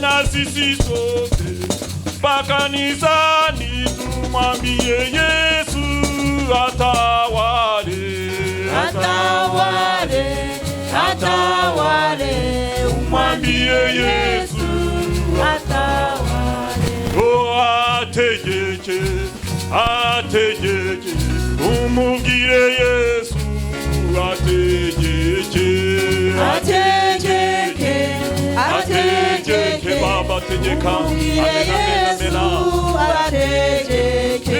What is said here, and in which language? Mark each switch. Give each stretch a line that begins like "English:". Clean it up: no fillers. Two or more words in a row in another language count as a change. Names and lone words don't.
Swahili: Na sisi sote pakanisani tumwambie Yesu atawale, atawale, atawale. Umwambie Yesu atawale.
Kinyarwanda: Oh ategeke, ategeke. Umubwire Yesu ategeke, ategeke, ategeke. Baba tegeka, amena, ategeke.